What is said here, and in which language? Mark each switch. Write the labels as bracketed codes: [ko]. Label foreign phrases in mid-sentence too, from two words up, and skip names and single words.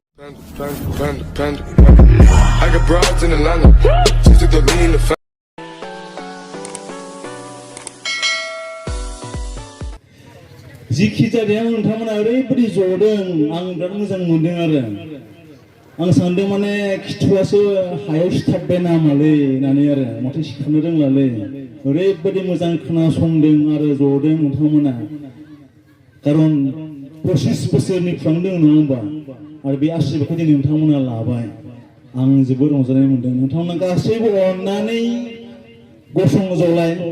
[en] I got broads in Atlanta. She took the lean to [brx] जिखि जादों नोंथांमोना ओरैबायदि जदों आं बिराद मोजां मोनदों आरो आं सानदों माने खिथुआसो हायाव सिथाबबाय नामालै होननानै आरो माथो सिखारनो रोंलालै ओरैबायदि मोजां खोनासंदों आरो जदों नोंथांमोना खारन 25 बोसोरनिफ्रायनो दं नङा होमबा आरो बे आशीर्बादखौ दिनै नोंथांमोना लाबाय आं जोबोद रंजानाय मोनदों नोंथांमोना गासैबो अननानै गसं जलाय